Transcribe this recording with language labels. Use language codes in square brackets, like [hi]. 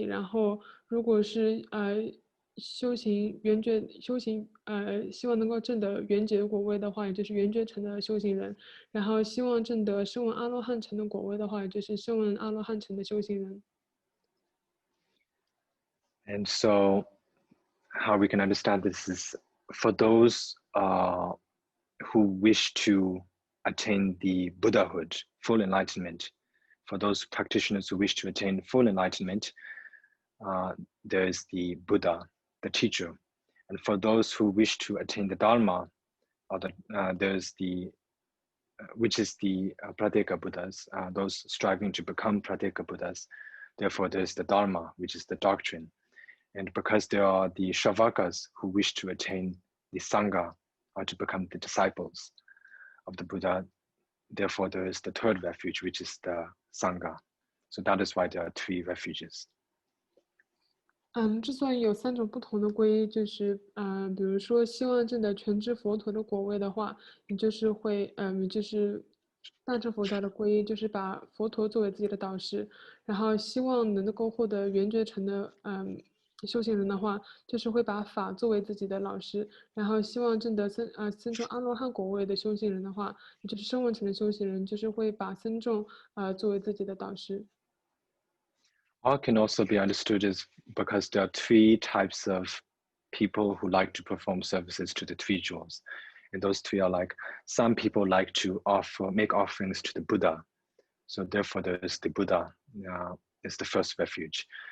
[zh] 然后如果是修行圆觉希望能够证得圆觉果位的话，也就是圆觉乘的修行人；然后希望证得声闻阿罗汉乘的果位的话，也就是声闻阿罗汉乘的修行人。 [en] And so how we can understand this is for those who wish to attain the Buddhahood, full enlightenment, for those practitioners who wish to attain full enlightenment, there is the Buddha, the teacher. And for those who wish to attain the Dharma, or there's the, which is the Pradeka Buddhas, those striving to become Pradeka Buddhas. Therefore, there's the Dharma, which is the doctrine. And because there are the Shavakas who wish to attain the Sangha, or to become the disciples of the Buddha, therefore there is the third refuge, which is the Sangha. So that is why there are three refuges. [zh] 之所以有三种不同的皈依，就是比如说希望证得全知佛陀的果位的话，你就是会就是大乘佛教的皈依，就是把佛陀作为自己的导师，然后希望能够获得圆觉乘的修行人的话，就是会把法作为自己的老师，然后希望证得僧众阿罗汉果位的修行人的话，也就是声闻乘的修行人，就是会把僧众作为自己的导师。 [en] Or can also be understood as because there are three types of people who like to perform services to the three jewels. And those three are like, some people like to make offerings to the Buddha. So therefore there's the Buddha is the first refuge.